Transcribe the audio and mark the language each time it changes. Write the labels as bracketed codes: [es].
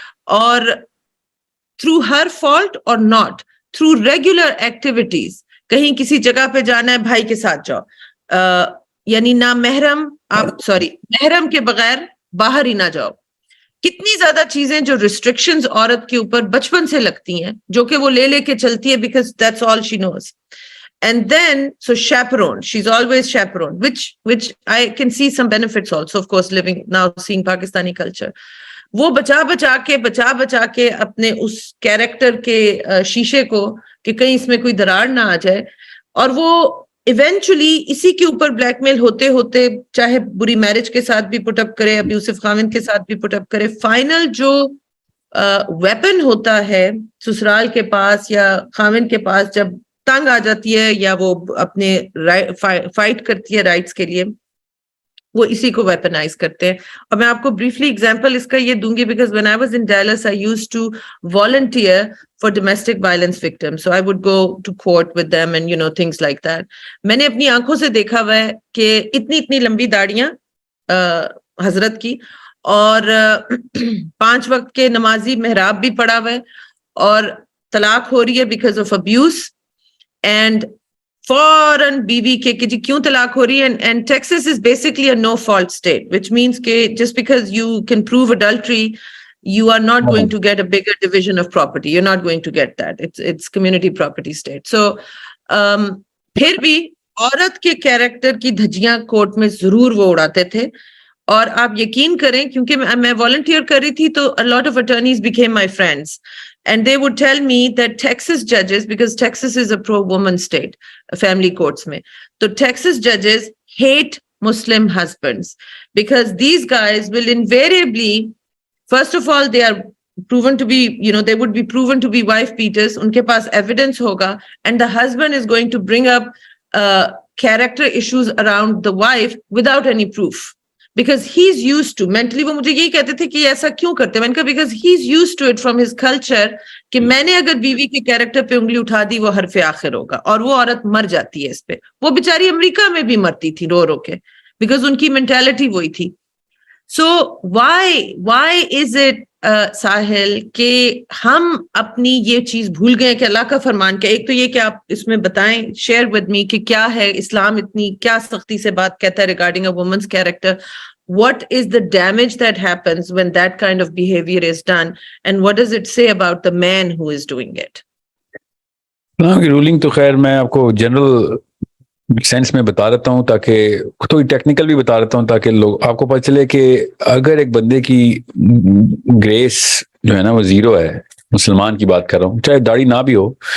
[ur] اور [en] through ہر fault اور not through regular activities, [ur] کہیں کسی جگہ پہ جانا ہے بھائی کے ساتھ جاؤ, یعنی نہ محرم محرم کے بغیر باہر ہی نہ جاؤ. کتنی زیادہ چیزیں جو ریسٹرکشنز عورت کے اوپر بچپن سے لگتی ہیں جو کہ وہ لے کے چلتی ہے [en] Because that's all she knows. And then, so chaperone, she's always chaperone, which I can see some benefits also, of course, living now, seeing Pakistani culture. [ur] وہ بچا بچا کے اپنے اس کیریکٹر کے شیشے کو کہ کہیں اس میں کوئی دراڑ نہ آ جائے, اور وہ ایونچولی اسی کے اوپر بلیک میل ہوتے ہوتے چاہے بری میرج کے ساتھ بھی پٹ اپ کرے, ابیوسف خاوند کے ساتھ بھی پٹ اپ کرے, فائنل جو ویپن ہوتا ہے سسرال کے پاس یا خاوند کے پاس جب تنگ آ جاتی ہے یا وہ اپنے فائٹ کرتی ہے رائٹس کے لیے, وہ اسی کو ویپنائز کرتے ہیں. اور میں آپ کو بریفلی ایگزامپل اس کا یہ دوں گی because [en] when I was in Dallas I used to volunteer for domestic violence victims, so I would go to court with them and things like that. [ur] میں نے اپنی آنکھوں سے دیکھا ہوا ہے کہ اتنی لمبی داڑیاں حضرت کی, اور 5 وقت کے نمازی محراب بھی پڑا ہوا ہے, اور طلاق ہو رہی ہے [en] because of abuse, [ur] اینڈ فوراً بیوی کے کہ جی کیوں طلاق ہو رہی ہے. [en] And Texas is basically a no fault state, which means کہ just because you can prove adultery you are not going to get a bigger division of property, you're not going to get that, it's community property state. [ur] So پھر بھی عورت کے character کی دھجیاں court میں ضرور وہ اڑاتے تھے. اور آپ یقین کریں کیونکہ میں والنٹیئر کر رہی تھی تو [en] a lot of attorneys became my friends. And they would tell me that Texas judges, because Texas is a pro-woman state, family courts mein, so Texas judges hate Muslim husbands because these guys will invariably, first of all, they are proven to be, they would be proven to be wife beaters. [ur] Unke paas evidence hoga, [en] and the husband is going to bring up character issues around the wife without any proof. Because he's used to, mentally [ur] وہ مجھے یہی کہتے تھے کہ ایسا کیوں کرتے ہیں. میں نے کہا [en] because he's used to it from his culture [ur] کہ میں نے اگر بیوی کے کیریکٹر پہ انگلی اٹھا دی وہ حرف آخر ہوگا, اور وہ عورت مر جاتی ہے اس پہ. وہ بیچاری امریکہ میں بھی مرتی تھی رو رو کے بیکاز ان کی مینٹالٹی وہی تھی. سو [en] why is it [ur] ساحل کہ ہم اپنی یہ چیز بھول گئے کہ اللہ کا فرمان کیا. ایک تو یہ کہ آپ اس میں بتائیں, [en] share with me [ur] کہ کیا ہے اسلام اتنی کیا سختی سے بات کہتا ہے [en] Regarding a woman's character. What is the damage that happens when that kind of behavior is done, and what does it say about the man who is doing it? [ur] Rolling تو خیر میں آپ کو جنرل سینس میں بتا دیتا ہوں, تاکہ تھوڑی ٹیکنیکل بھی بتا دیتا ہوں تاکہ لوگ آپ کو پتہ چلے کہ اگر ایک بندے کی گریس جو ہے نا وہ زیرو ہے, مسلمان کی بات کر رہا ہوں, چاہے داڑھی نہ بھی ہو.